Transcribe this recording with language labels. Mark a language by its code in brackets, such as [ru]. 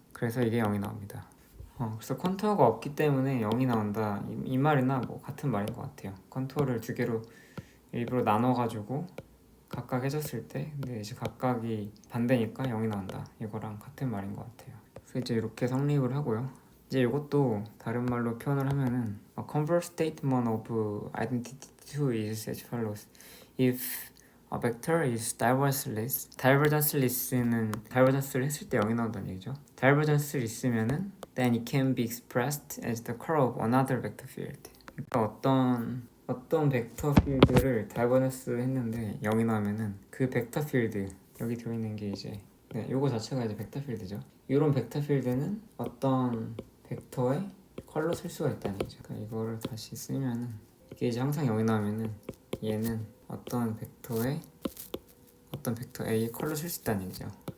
[ko] 그래서 이게 0이 나옵니다. 그래서 컨투어가 없기 때문에 0이 나온다 이 말이나 뭐 같은 말인 것 같아요. 컨투어를 두 개로 일부러 나눠가지고 각각 해줬을 때 근데 이제 각각이 반대니까 0이 나온다 이거랑 같은 말인 것 같아요. 그래서 이제 이렇게 성립을 하고요. 이제 이것도 다른 말로 표현을 하면은 [en] A converse statement of identity 2 is as follows. If a vector is divergenceless, [ko] divergenceless는 divergence를 했을 때 0이 나온다는 얘기죠. [en] divergence를 [ko] 있으면은 [en] then it can be expressed as the curl of another vector field. [ko] 그러니까 어떤 벡터 필드를 다이버전스 했는데 0이 나오면은 그 벡터 필드 여기 들어있는 게 이제 요거 자체가 이제 벡터 필드죠. 이런 벡터 필드는 어떤 벡터의 컬로 쓸 수가 있다는 얘기죠. 그러니까 이거를 다시 쓰면은 이게 이제 항상 0이 나오면은 얘는 어떤 벡터 A의 컬로 쓸 수 있다는 얘기죠.